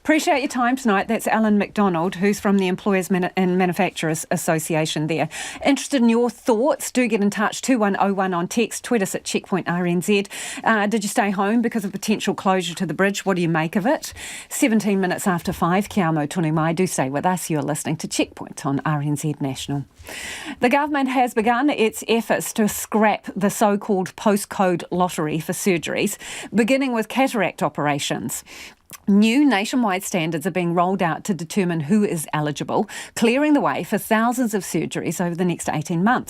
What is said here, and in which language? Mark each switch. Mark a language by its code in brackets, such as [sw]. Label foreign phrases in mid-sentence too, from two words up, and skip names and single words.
[en] Appreciate your time tonight. That's Alan McDonald, who's from the Employers and Manufacturers Association there. Interested in your thoughts? Do get in touch, 2101 on text, tweet us at Checkpoint RNZ. Did you stay home because of potential closure to the bridge? What do you make of it? 17 minutes after 5, [mi] Kia amo tonu mai. [en] Do stay with us. You're listening to Checkpoint on RNZ National. The government has begun its efforts to scrap the so-called postcode lottery for surgeries, beginning with cataract operations. New nationwide standards are being rolled out to determine who is eligible, clearing the way for thousands of surgeries over the next 18 months.